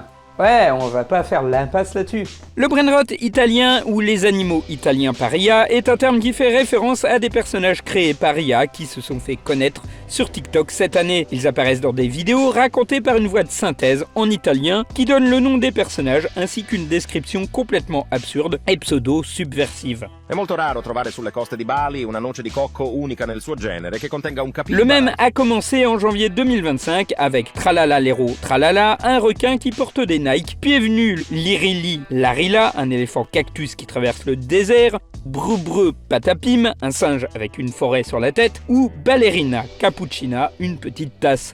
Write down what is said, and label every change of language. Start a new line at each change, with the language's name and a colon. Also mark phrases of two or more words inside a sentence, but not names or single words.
French: Ouais, on va pas faire l'impasse là-dessus. Le brainrot italien ou les animaux italiens par IA est un terme qui fait référence à des personnages créés par IA qui se sont fait connaître sur TikTok cette année. Ils apparaissent dans des vidéos racontées par une voix de synthèse en italien qui donne le nom des personnages ainsi qu'une description complètement absurde et pseudo-subversive.
Italian: È molto raro trovare sulle coste di Bali una noce di cocco unica nel suo genere che contenga un capibara.
French: Le même a commencé en janvier 2025 avec Tralala Lero Tralala, un requin qui porte des Nike, puis est venu Lirili Larila, un éléphant cactus qui traverse le désert, Brubreu Patapim, un singe avec une forêt sur la tête, ou Ballerina Cappuccina, une petite tasse.